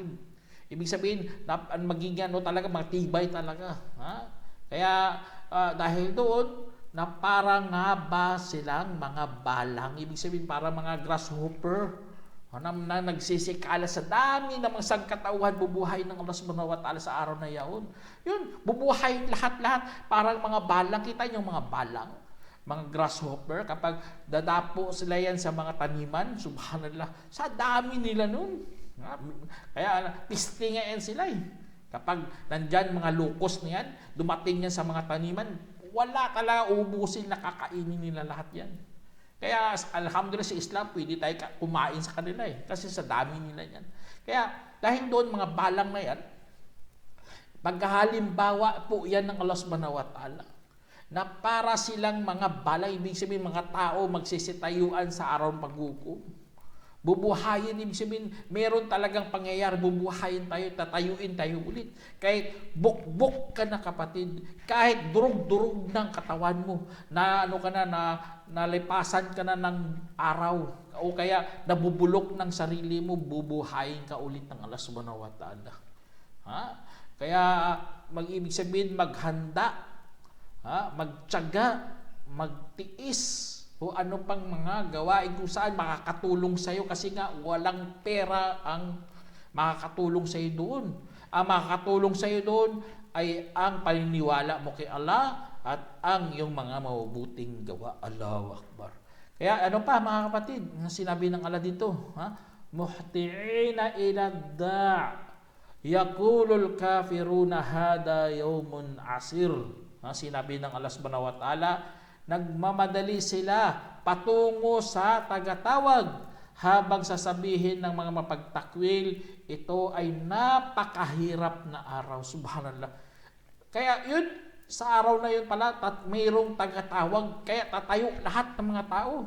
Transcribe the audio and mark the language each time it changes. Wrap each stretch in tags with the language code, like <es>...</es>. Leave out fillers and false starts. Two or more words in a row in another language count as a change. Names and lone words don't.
<tl>Ibig sabihin, magiging talaga, matibay talaga. Kaya dahil doon, na parang nga ba silang mga balang. Ibig sabihin parang mga grasshopper na nagsisikala sa dami ng mga sangkatauhan, bubuhay ng Allah</tl> <ar>سبحانه وتعالى</ar> <tl>sa araw na yaon. Yun, bubuhay lahat-lahat. Parang mga balang. Kita niyo mga balang, mga grasshopper, kapag dadapo sila yan sa mga taniman, subhanallah, sa dami nila nun. Kaya piste nga yan sila eh. Kapag nandyan mga locust na yan, dumating yan sa mga taniman, wala talaga ubusin, nakakainin nila lahat yan. Kaya alhamdulillah sa Islam, pwede tayo kumain sa kanila eh. Kasi sa dami nila yan. Kaya dahil doon mga balang na yan, paghalimbawa po yan ng Allah</tl> <ar>سبحانه وتعالى,</ar> <tl>na para silang mga balang, ibig sabihin mga tao magsisitayuan sa araw ng paghukom. Bubuhayin, ibig sabihin, meron talagang pangyayari, bubuhayin tayo, tatayuin tayo ulit. Kahit bukbok ka na kapatid, kahit durug-durug ng katawan mo, na ano ka na, nalipasan ka na ng araw, o kaya nabubulok ng sarili mo, bubuhayin ka ulit ng Allah</tl> <ar>سبحانه وتعالى.</ar> <tl>Kaya mag-ibig sabihin, maghanda, magtiyaga, magtiis, o ano pang mga gawain kung saan makakatulong sa iyo, kasi nga walang pera ang makakatulong sa iyo doon. Ang makakatulong sa iyo doon ay ang paniniwala mo kay Allah at ang iyong mga mabubuting gawa.</tl> <ar>الله أكبر.</ar> <tl>Kaya ano pa mga kapatid, sinabi ng Allah dito,</tl> <ar>مهطعين إلى الداع يقول الكافرون هذا يوم عسر.</ar> <tl>Sinabi ng Allah</tl> <ar>سبحانه وتعالى,</ar> <tl>nagmamadali sila patungo sa tagatawag habang sasabihin ng mga mapagtakwil, ito ay napakahirap na araw. Subhanallah. Kaya yun, sa araw na yun pala, mayroong tagatawag, kaya tatayo lahat ng mga tao.</tl>